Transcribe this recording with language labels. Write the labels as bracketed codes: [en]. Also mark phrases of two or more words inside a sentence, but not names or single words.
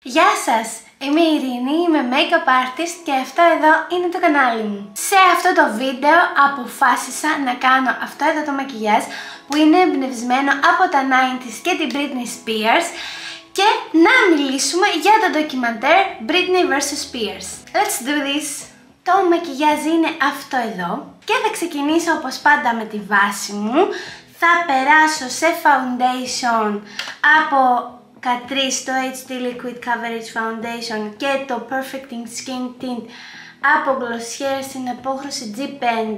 [el] Γεια σας! Είμαι η Ειρήνη, είμαι [en] make-up artist [el] και αυτό εδώ είναι το κανάλι μου. Σε αυτό το βίντεο αποφάσισα να κάνω αυτό εδώ το μακιγιάζ που είναι εμπνευσμένο από τα 90s και την Britney Spears και να μιλήσουμε για το ντοκιμαντέρ Britney vs Spears. [en] Let's do this! [el] Το μακιγιάζ είναι αυτό εδώ και θα ξεκινήσω όπως πάντα με τη βάση μου. Θα περάσω σε foundation από Catrice, το HD Liquid Coverage Foundation και το Perfecting Skin Tint από Glossier στην απόχρωση G5.